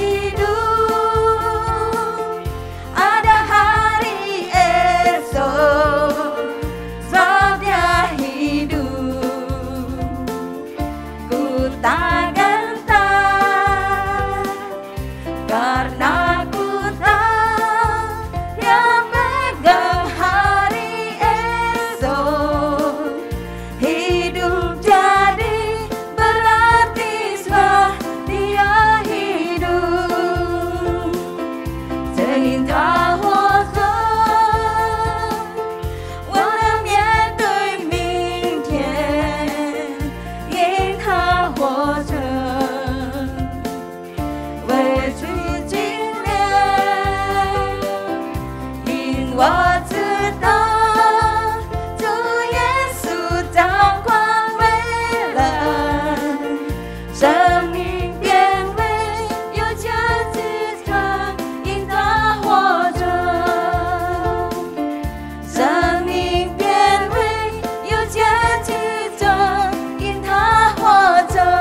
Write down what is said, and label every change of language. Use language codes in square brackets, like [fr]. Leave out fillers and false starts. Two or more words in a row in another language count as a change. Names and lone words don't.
[id] hidup, ada hari esok, sebab Dia hidup, ku tak gentar, karena ku tahu Dia pegang hari esok. Hidup jadi berarti sebab Dia hidup. [zh] 这应他活着，我能面对明天，因他活着，为主经历，因我知道主耶稣掌管未来，生命变为有价值的，因他活着，生命变为有价值的，因他活着。